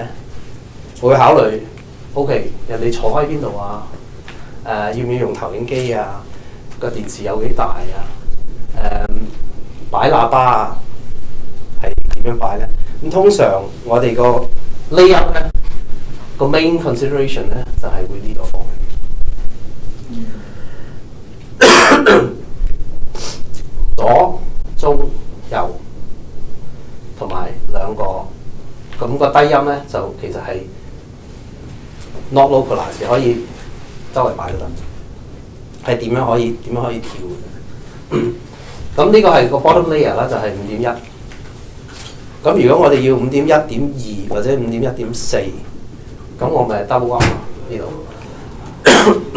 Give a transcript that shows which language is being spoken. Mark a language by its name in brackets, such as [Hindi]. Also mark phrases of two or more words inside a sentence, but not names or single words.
[Cantonese] 會考慮 OK， 人哋坐喺邊度啊？要唔要用投影機啊？個電視有幾大啊？擺喇叭啊，係點樣擺咧？咁通常我哋個 layout 咧，個 [English] main consideration [Cantonese] 咧就係會呢個方向，左、中、右，同埋兩個。咁個低音咧就其實係 [English] not localized， [Cantonese] 可以周圍擺都得。係點樣可以跳嘅？咁呢個係個 [English] bottom layer [Cantonese] 啦，就係5.1。咁如果我哋要5.1.2或者5.1.4，咁我咪 [English] double up [Cantonese] 呢度。